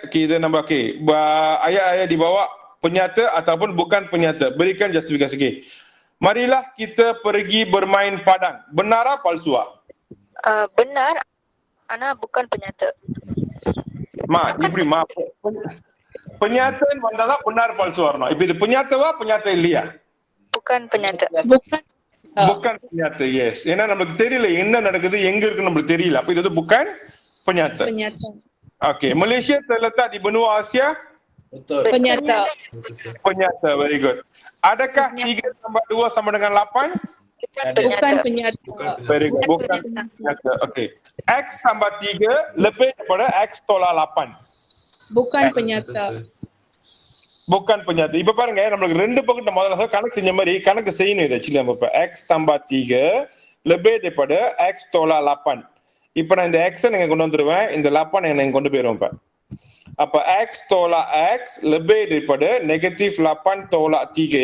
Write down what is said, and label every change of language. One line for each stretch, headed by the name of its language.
Malay: Okay,
Tamil: இது நம்ம
Malay: okay, ayat-ayat di bawah penyata ataupun bukan penyata. Berikan justifikasi. Okay. Marilah kita pergi bermain padang. Benara palsua? benar ஆனா bukan penyata.
Tamil: இப்படி penyata வந்தாதான் benar palsu வரணும். இப்ப இது penyataவா penyata இல்லையா?
Malay: bukan penyata. bukan penyata, yes.
Tamil: ஏன்னா நமக்கு தெரியல என்ன நடக்குது, எங்க இருக்கு நமக்கு தெரியல. அப்ப இது வந்து bukan penyata.
Malay: Okay, Malaysia terletak di benua Asia? Betul.
English: Penyata, very good.
Malay: Adakah 3 tambah 2 sama dengan 8? Bukan Bukan
English: Very good.
Malay: Bukan penyata.
English: Okay.
Malay: X tambah 3 lebih daripada X tolak 8. Bukan penyata. Bukan penyata.
Tamil: இப்ப பாருங்க, நம்மளுக்கு ரெண்டு பக்கத்து முதல்ல கணக்கு செஞ்ச மாதிரி கணக்கு செய்யணும். இது ஆக்சுவலி நம்ம இப்ப
Malay: X tambah 3 lebih daripada X tolak 8.
Tamil: இப்ப நான் இந்த X நீங்க கொண்டு வந்துருவேன், இந்த 8 நீங்க கொண்டு போயிருவேன். இப்ப அப்ப
Malay: X tolak X lebih daripada negatif 8 tolak 3.